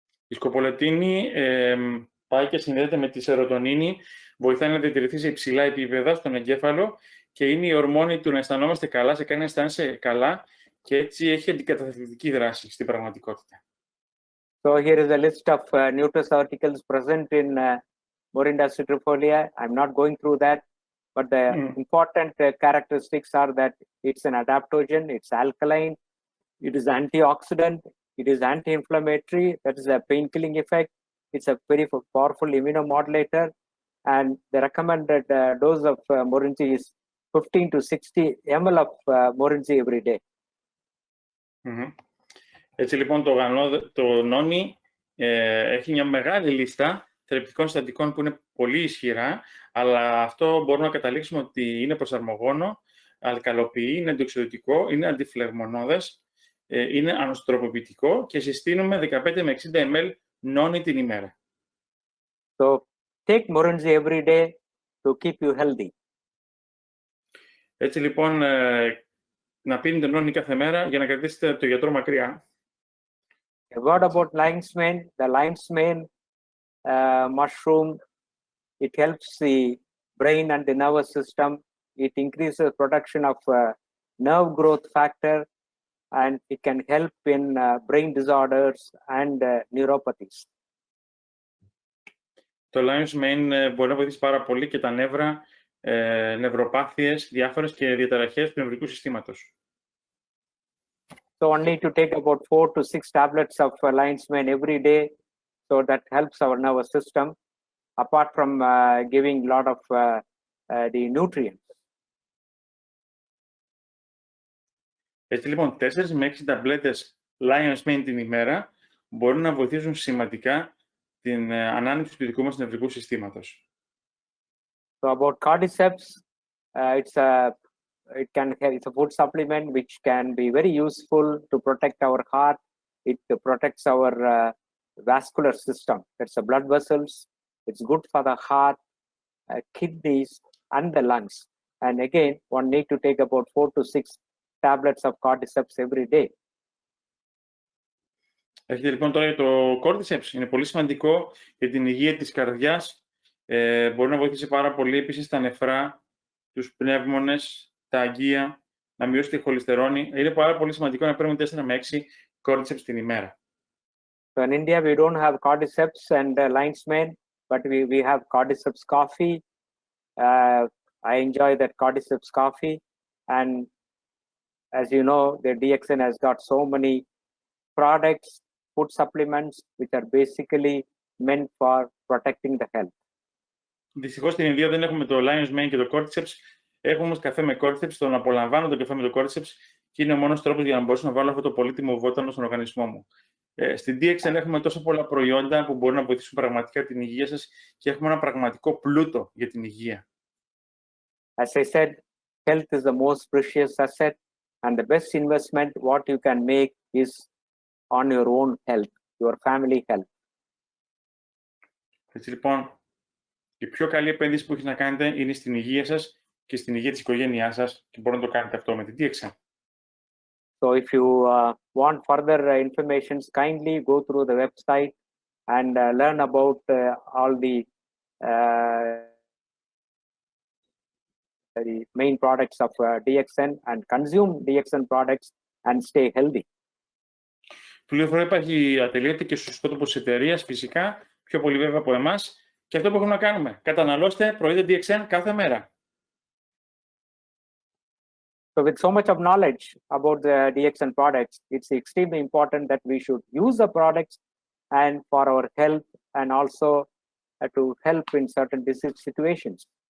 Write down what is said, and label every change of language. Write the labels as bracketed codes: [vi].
[el] Η σκοπολετίνη πάει και συνδέεται με τη σερωτονίνη, βοηθάει να διατηρηθεί σε υψηλά επίπεδα στον εγκέφαλο και είναι η ορμόνη του να αισθανόμαστε καλά, σε κάνει να αισθάνεσαι καλά και έτσι έχει αντικαταθλιπτική δράση στην πραγματικότητα. [en] So here is a list of nutraceuticals present in Morinda citrifolia. I'm not going through that, but the important characteristics are that it's an adaptogen, it's alkaline, it is antioxidant, it is anti-inflammatory, that is a pain-killing effect. It's a very powerful immunomodulator, and the recommended dose of Morinzi is 15 to 60 ml of Morinzi every day. [el] Έτσι λοιπόν το νόνι έχει μια μεγάλη λίστα θεραπευτικών συστατικών που είναι πολύ ισχυρά, αλλά αυτό μπορούμε να καταλήξουμε ότι είναι προσαρμογόνο, αλκαλοποιεί, είναι αντιοξυδοτικό, είναι αντιφλεγμονώδες, είναι ανοστροποποιητικό και συστήνουμε 15 με 60 ml νόνι την ημέρα. [en] So take Morinzi every day to keep you healthy. [el] Έτσι λοιπόν να πίνετε νόνι κάθε μέρα για να κρατήσετε το γιατρό μακριά. [en] A word about lion's mane. The lion's mane mushroom, it helps the brain and the nervous system. It increases production of nerve growth factor, and it can help in brain disorders and neuropathies. [el] Το lion's mane μπορεί να βοηθήσει πάρα πολύ και τα νεύρα, νευροπάθειες, διάφορες και διαταραχές του νευρικού συστήματος. [en] So one need to take about 4 to 6 tablets of lion's mane every day, so that helps our nervous system, apart from giving a lot of the nutrients. [el] Έτσι λοιπόν, 4 με 6 ταμπλέτες lion's mane την ημέρα μπορούν να βοηθήσουν σημαντικά την ανάνυψη του δικού μας νευρικού συστήματος. [en] So about cordyceps, it's a food supplement which can be very useful to protect our heart. It protects our vascular system. It's the blood vessels. It's good for the heart, kidneys, and the lungs. And again, one need to take about 4 to 6 tablets of cordyceps every day. [el] Έχετε λοιπόν τώρα το cordyceps. Είναι πολύ σημαντικό για την υγεία της καρδιάς. Μπορεί να βοηθήσει πάρα πολύ επίσης τα νεφρά, τους πνεύμονες, τα αγκία, να μειώσει τη χολυστερόνη. Είναι πάρα πολύ σημαντικό να παίρνουμε 4 με 6 cordyceps την ημέρα. [en] So in India, we don't have cordyceps and lion's mane, but we have cordyceps coffee. I enjoy that cordyceps coffee. And as you know, the DXN has got so many products, food supplements, which are basically meant for protecting the health. [el] Δυστυχώς στην Ινδία δεν έχουμε το lion's mane και το cordyceps. Έχουμε όμως καφέ με cordyceps, τον απολαμβάνω τον καφέ με το cordyceps και είναι ο μόνος τρόπος για να μπορέσω να βάλω αυτό το πολύτιμο βότανο στον οργανισμό μου. Στην DXN έχουμε τόσο πολλά προϊόντα που μπορούν να βοηθήσουν πραγματικά την υγεία σας και έχουμε ένα πραγματικό πλούτο για την υγεία. [en] As I said, health is the most precious asset, and the best investment what you can make is on your own health, your family health. [el] Έτσι λοιπόν, η πιο καλή επένδυση που έχεις να κάνετε είναι στην υγεία σας και στην υγεία της οικογένειάς σας και μπορείτε να το κάνετε αυτό με την DXN. [en] So if you want further information, kindly go through the website and learn about all the main products of DXN and consume DXN products and stay healthy. [el] Πληροφορία υπάρχει ατελείωτη και στους τόπους της εταιρείας, φυσικά, πιο πολύ βέβαια από εμάς. Και αυτό που έχουμε να κάνουμε, καταναλώστε προϊόντα DXN κάθε μέρα. [en] So with so much of knowledge about the DXN products, it's extremely important that we should use the products and for our health and also to help in certain disease situations.